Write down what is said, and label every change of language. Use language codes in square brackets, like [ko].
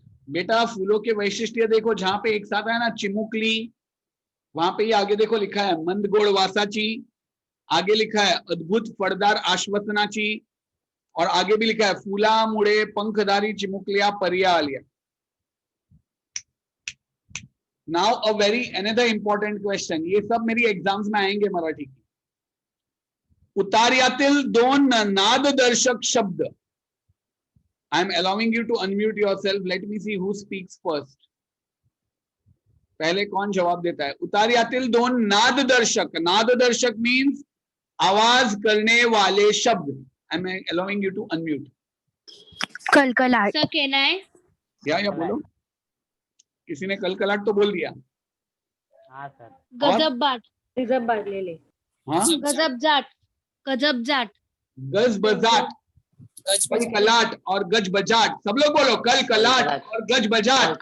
[hi] बेटा फूलों के वैशिष्ट्य देखो, जहां पे एक साथ है ना चिमुकली, वहां पे ये आगे देखो लिखा है मंदगोड वासाची, आगे लिखा है अद्भुत फळदार आश्वासनाची, और आगे भी लिखा है [mr] फुलामुळे पंखधारी चिमुकलिया पर्या Alia. [en] now a very another important question, [hi] ये सब मेरी एग्जाम्स में आएंगे मराठी की। [mr] उतार्यातील दोन नाददर्शक शब्द। [en] I am allowing you to unmute yourself. Let me see who speaks first. [hi] पहले कौन जवाब देता है? [mr] उतार्यातील दोन नाददर्शक, [hi] नाददर्शक मीन्स आवाज करने वाले शब्द। [en] I am allowing you to unmute. [hi] कलकलाट। Sir कहना है या बोलो, किसी ने कलकलाट तो बोल दिया। हाँ सर। गजब बाट ले ले। हाँ गजब जाट गज बजाट, कल कलाट और गज बजाट, सब लोग बोलो कल कलाट और गज बजाट।